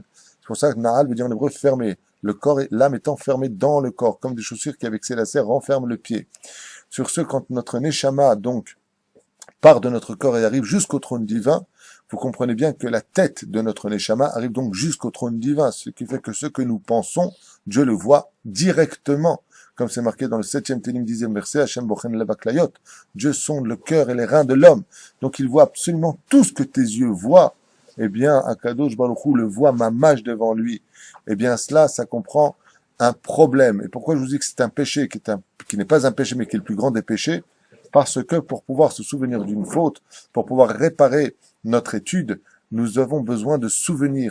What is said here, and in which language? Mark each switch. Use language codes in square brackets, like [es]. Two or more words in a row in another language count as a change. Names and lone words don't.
[fr] C'est pour ça que Na'al veut dire en hébreu fermé. Le corps et l'âme est enfermée dans le corps, comme des chaussures qui, avec ses lacets, renferment le pied. Sur ce, quand notre Neshama, donc, part de notre corps et arrive jusqu'au trône divin, vous comprenez bien que la tête de notre Neshama arrive donc jusqu'au trône divin, ce qui fait que ce que nous pensons, Dieu le voit directement. Comme c'est marqué dans le 7e Télim 10e verset, [he] השם בוחן לב הכליות. [fr] Dieu sonde le cœur et les reins de l'homme. Donc il voit absolument tout ce que tes yeux voient. Eh bien, [he] הקדוש ברוך הוא [fr] le voit mamash devant lui. Eh bien, cela, ça comprend un problème. Et pourquoi je vous dis que c'est un péché qui n'est pas un péché, mais qui est le plus grand des péchés? Parce que pour pouvoir se souvenir d'une faute, pour pouvoir réparer notre étude, nous avons besoin de souvenirs.